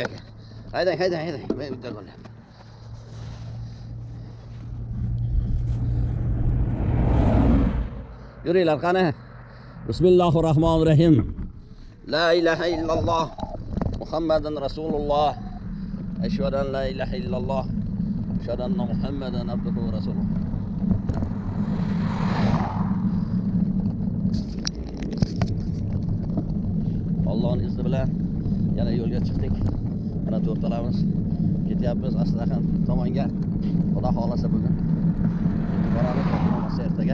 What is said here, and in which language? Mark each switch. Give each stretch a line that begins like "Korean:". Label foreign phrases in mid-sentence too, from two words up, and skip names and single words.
Uzbek: Men video bo'lyapti. Yuringlar qani.
Arabic: بسم الله الرحمن الرحيم. لا إله إلا الله محمد رسول الله. أشهد أن لا إله إلا الله. أشهد أن محمدا عبده ورسوله.
Uzbek: Allohning izni bilan yana yo'lga chiqdik. Mana to'rtalamiz ketyapmiz Astraxan tomonga. Xudo xolasa bugun boramiz, bo'lmasa ertaga.